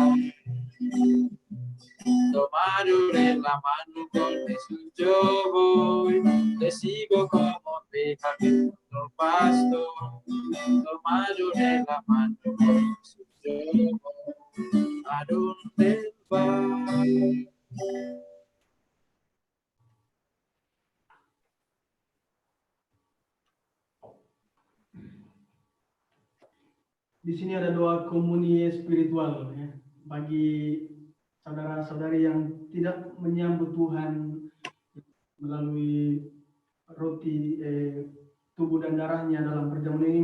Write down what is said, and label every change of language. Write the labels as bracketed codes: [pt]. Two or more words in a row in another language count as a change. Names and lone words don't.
[es] Tomado de la mano con Jesús yo voy, le sigo como oveja por pasto. Tomado de la mano con Jesús yo voy, a donde él va. [id] Di sini ada doa komuni spiritual ya, bagi saudara-saudari yang tidak menyambut Tuhan melalui roti tubuh dan darahnya dalam perjamuan ini.